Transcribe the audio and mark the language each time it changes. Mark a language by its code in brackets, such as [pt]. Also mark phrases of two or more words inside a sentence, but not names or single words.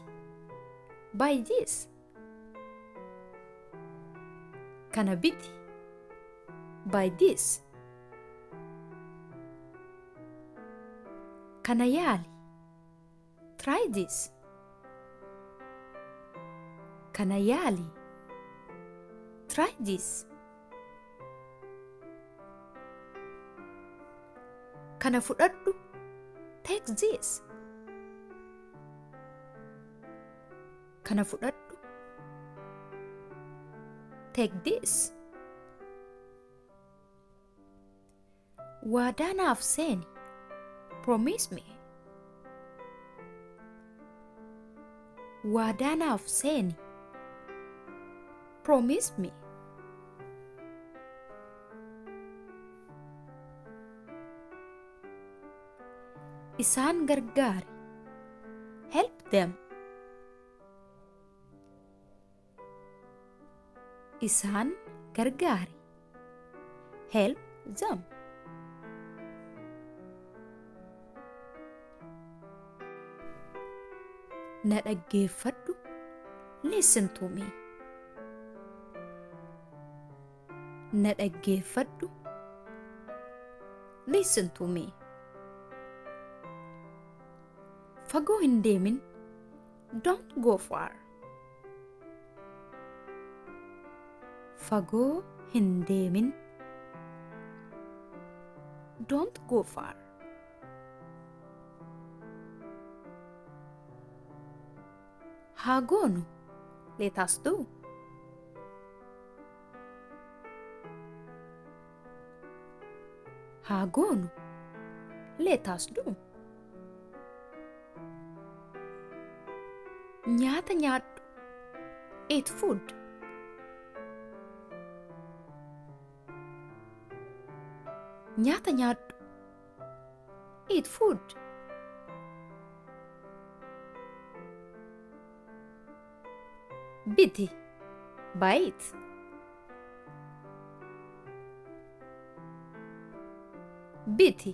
[en] Buy this. [om] Kana biti. [en] Buy this. [om] Kana yaali. [en] Try this. [om] Kana yaali. [en] Try this. [om] Kana fudhadhu. [en] Take this. [om] Kana fudhadhu. [en] Take this. [om] Waadaa naaf seeni. [en] Promise me. [om] Waadaa naaf seeni. [en] Promise me. [om] Isaan gargaari. [en] Help them. [om] Isaan gargaari. [en] Help them. [om] Na dhaggeeffadhu. [en] Listen to me. [om] Na dhaggeeffadhu. [en] Listen to me. [om] Fagoo hin deemin. [en] Don't go far. [om] Fagoo hin deemin. [en] Don't go far. [om] Haa goonu. [en] Let us do. [om] Haa goonu. [en] Let us do. [om] Nyaata nyaadhu. [en] Eat food. [om] Nyaata nyaadhu. [en] Eat food. Biti. Buy it. Biti.